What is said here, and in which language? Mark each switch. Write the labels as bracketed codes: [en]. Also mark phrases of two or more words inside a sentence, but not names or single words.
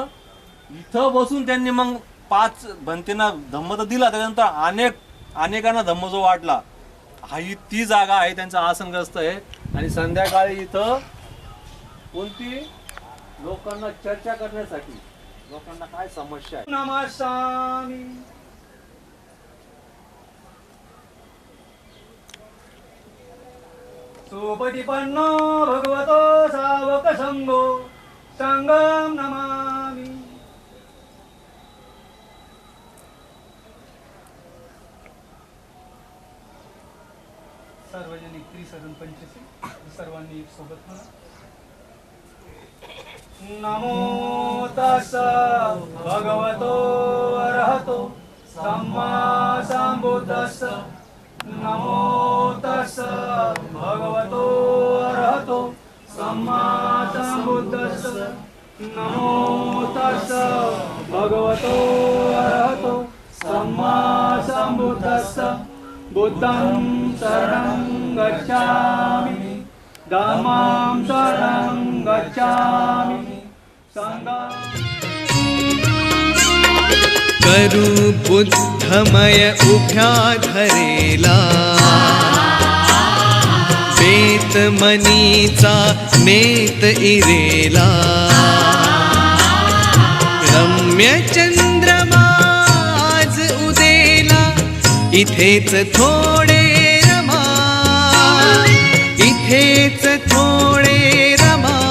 [mr] इथं बसून त्यांनी मग 5 भंतेना धम्म तर दिला, त्याच्यानंतर अनेकांना धम्म जो वाटला. ही ती जागा आहे, त्यांचं आसनग्रस्त आहे. आणि संध्याकाळी इथं कोणती लोकांना चर्चा करण्यासाठी, लोकांना काय समस्या आहे. [pi] नमस्कामी सुपटिपन्नो भगवतो सावक संगो संगम नमामि. [mr] सार्वजनिक त्रिसरण पंचशी सर्वांनी एक सोबत म्हणा. [pi] नमो तस्स भगवतो अरहतो सम्मा संबुद्धस्स नमो तस्स भगवतो अरहतो सम्मा संबुद्धस्स नमो तस्स भगवतो अरहतो सम्मा संबुद्धस्स बुद्धं शरणं गच्छामि धम्मं शरणं गच्छामि संघं [mr] करू बुद्धमय उभ्या धरेला बेत मनीचा नेत इरेला रम्य चंद्रमा आज उदेला इथेच थोडे रमा इथेच थोडे रमा